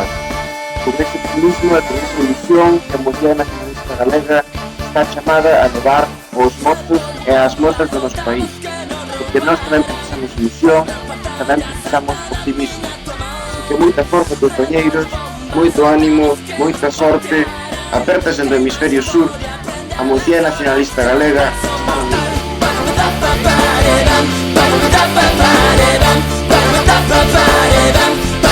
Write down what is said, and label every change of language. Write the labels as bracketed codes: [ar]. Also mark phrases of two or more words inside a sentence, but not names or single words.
[gl] Con ese optimismo e con esa ilusión que a mocidade nacionalista galega está chamada a levar os mozos e as mozas do noso país. Porque nós tamén precisamos ilusión, tamén precisamos optimismo. Así que moita forza, compañeiros, moito ánimo, moita sorte, apertas en do hemisferio sur, a mocidade nacionalista galega está no mundo. Ba-da-ba-ba-ba-da-dum, ba-da-ba-ba-ba-da-dum, ba-da-ba-ba-ba-da-dum.